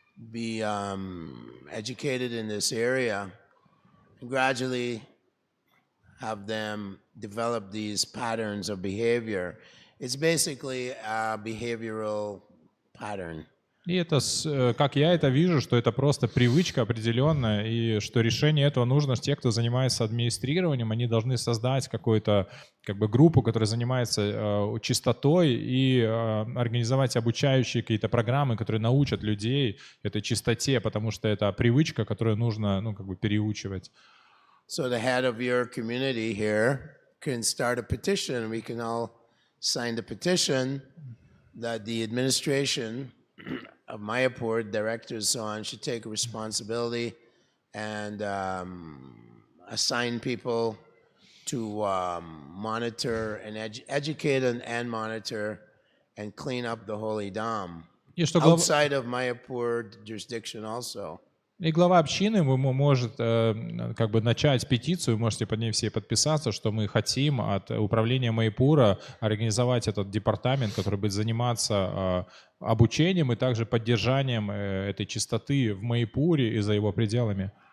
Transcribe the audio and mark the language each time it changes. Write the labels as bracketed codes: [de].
[en] be educated in this area and gradually have them develop these patterns of behavior. It's basically a behavioral pattern. [ru] И это, как я это вижу, что это просто привычка определенная, и что решение этого нужно, те, кто занимается администрированием, они должны создать какую-то группу, которая занимается чистотой, и организовать обучающие какие-то программы, которые научат людей этой чистоте, потому что это привычка, которую нужно переучивать. [en] So the head of your community here can start a petition. We can all sign the petition that the administration of Mayapur, directors, so on, should take responsibility and assign people to monitor and educate and monitor and clean up the holy Dham outside of Mayapur jurisdiction also. [ru] И глава общины может начать петицию, можете под ней все подписаться, что мы хотим от управления Майяпура организовать этот департамент, который будет заниматься обучением и также поддержанием этой чистоты в Майяпуре и за его пределами.